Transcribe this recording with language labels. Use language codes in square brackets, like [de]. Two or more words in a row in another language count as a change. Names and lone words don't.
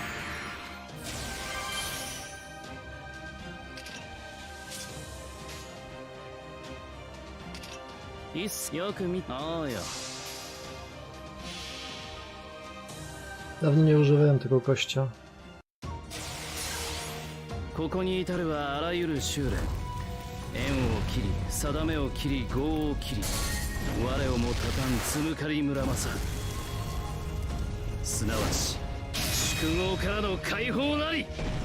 [ja] いっす、よく見おうよ。 [pl] Dawno nie używałem tego gościa. [ja] ここに至るはあらゆる修練。縁を切り、定めを切り、業を切り、我をもたたんつむかり村正。すなわち宿業からの解放なり。